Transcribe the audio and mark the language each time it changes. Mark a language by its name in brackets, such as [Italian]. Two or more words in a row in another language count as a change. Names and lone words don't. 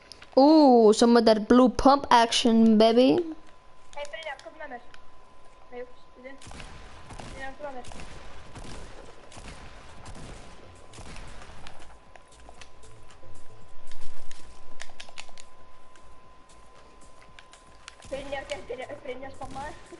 [English] Ooh, some of that blue pump action, baby. [Icelandic] Hei, Brynjar, kom með mér. Nei, ups, bíddu. Brynjar, kom með mér. Brynjar spammaði.